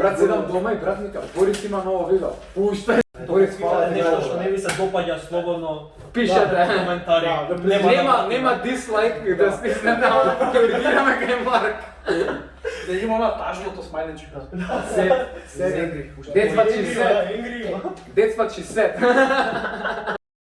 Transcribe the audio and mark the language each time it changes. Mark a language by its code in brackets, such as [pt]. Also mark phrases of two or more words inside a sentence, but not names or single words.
[mk] брат, седам дома и брат ми ка, Борис има ново видео. Пуштай. Борис, фала ти, Нешто брат. што не ви се допаѓа слободно Пишете. коментари. Нема дислайк да стиснете, ама да коригираме кај Марк. Да има она тажното смајленче. Сет. [en] That's what she said. That's what she said.